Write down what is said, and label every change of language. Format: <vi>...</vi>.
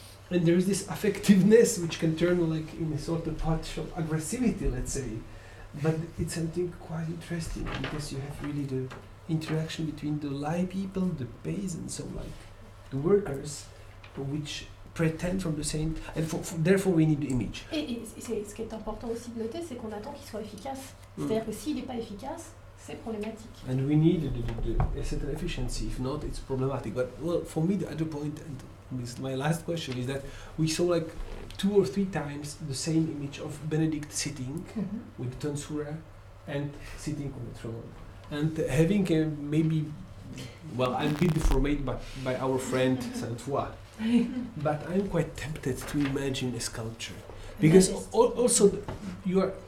<en>And there is this affectiveness which can turn like in a sort of partial aggressivity, let's say. But it's something quite interesting because you have really the interaction between the lay people, the peasants, so like the workers, which pretend from the same. And therefore we need the image.</en> <fr>Et ce qui est important aussi de noter, c'est qu'on attend qu'il soit efficace. C'est-à-dire que s'il n'est pas efficace, c'est problématique.</fr> <en>And we need a certain efficiency. If not, it's problematic. But well, for me, the other point, and this my last question, is that we saw like 2 or 3 times the same image of Benedict sitting with tonsura and sitting on the throne, and having maybe, well, I'm a bit deformed by our friend Saint Foy, but I'm quite tempted to imagine a sculpture because also you are.</en>